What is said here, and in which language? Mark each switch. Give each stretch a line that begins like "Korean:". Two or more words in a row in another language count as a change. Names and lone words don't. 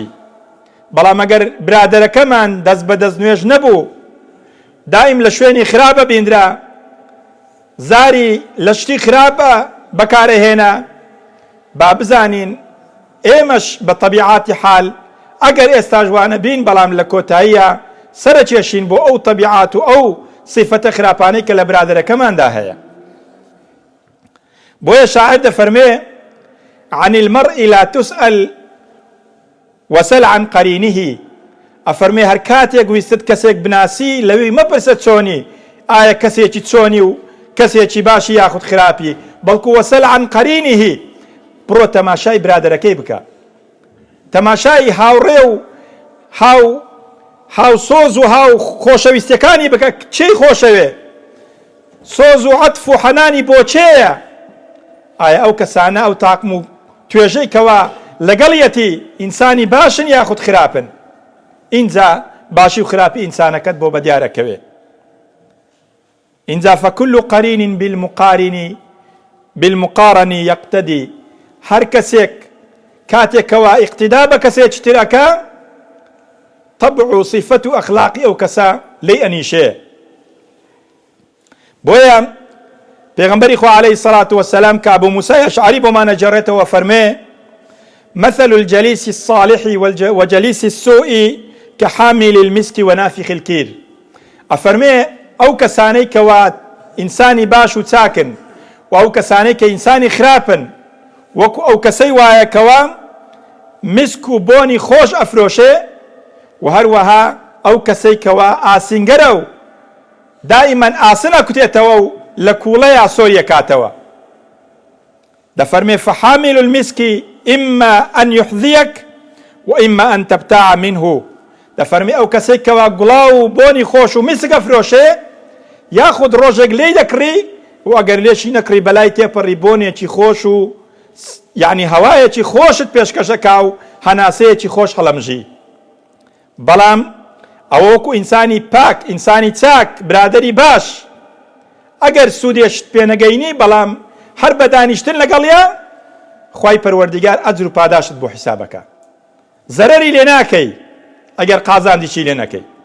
Central Kurdish: بەڵام ئەگەر برادەرەکەمان دەست بە دەست نوێژ نەبوو، دائیم لە شوێنی خراپە بیندرا، زاری لە شتی خراپە بەکارەهێنا، با بزانین ئێمەش بە تەبیعاتی حال ئەگەر ئێستا جوانە بین، بەڵام لە کۆتاییە سەرچێشین بۆ ئەو تەبیعات و ئەو صفەتە خراپانەی کە لە برادەرەکەماندا هەیە. بۆیە شاعر دەفەرمێ
Arabic: عن المرء لا تسأل وسل عن قرينه،
Central Kurdish: ئەفەرمێ هەر کاتێک ویستت کەسێک بناسی لەوەی مەپرسە چۆنی، ئایا کەسێکی چۆنی و کەسێکی باشی یاخود خراپی، بەڵکو
Arabic: وەسەل عن قەرینیه،
Central Kurdish: بڕۆ تەماشای برادەرەکەی بکە، تەماشای هاوڕێ و هاو سۆز و هاو خۆشەویستەکانی بکە، چی خۆشەوێ، سۆز و عەتف و حەنانی بۆ چێیە، ئایا ئەو کەسانە ئەو تاقم و توێژەی کەوا لەگەڵیەتی ئینسانی باشن یاخود خراپن، اینجا باشی و خراپی ئینسانەکەت بۆ بەدیارەکەوێ.
Arabic: اینجا فكل قرين بالمقارن يقتدي،
Central Kurdish: هەر کەسێک کاتێکەوە ئیقتیدا بە کەسێکی ترەکە طبع و صفەت و ئەخلاقی ئەو کەسە لێی ئەنیشێ. بۆیە پێغەمبەری خوا
Arabic: عەلەیهی سەڵات وەسەلام
Central Kurdish: کە ئەبوو موسای ئەشعەری بۆمانە جێڕێتەوە فەرمێ
Arabic: مثل الجليس الصالح وجليس السوء كحامل المسك ونافخ الكير،
Central Kurdish: ئەفەرمێ ئەو کەسانەی کەوا ئینسانی باش و چاکن و ئەو کەسانەی کە ئینسانی خراپن، وەکو ئەو کەسەی وایە کەوا مسک و بۆنی خۆش ئەفرۆشێ، و هەروەها ئەو کەسەی کەوا ئاسینگەرە و دائیمەن ئاسن ئەکوتێتەوە و لە کوڵەیە سۆری ئەکاتەوە.
Arabic: دەفەرمێ فحامل المسك إما أن يحذيك وإما أن تبتاع منه،
Central Kurdish: دەفەرمێ ئەو کەسەی کەوا گوڵاو و بۆنی خۆش و مسک ئەفرۆشێ، یاخود ڕۆژێک لێی دەکڕی و ئەگەر لێشی نەکڕی بەلای تێپەڕی بۆنێکی خۆش و یعنی هەوایەکی خۆشت پێشکەشەکا و هەناسەیەکی خۆش هەڵەمژی. بەڵام ئەوە وەکو ئینسانی پاک، ئینسانی چاک، برادەری باش، ئەگەر سوودێشت پێ نەگەینی بەڵام هەر بە دانیشتن لەگەڵیە، خوای پەروەردیگار ئەجر و پاداشت بۆ حیسابەکە، زەرەری لێ ناکەی ئەگەر قازاندیشی لێ نەکەی.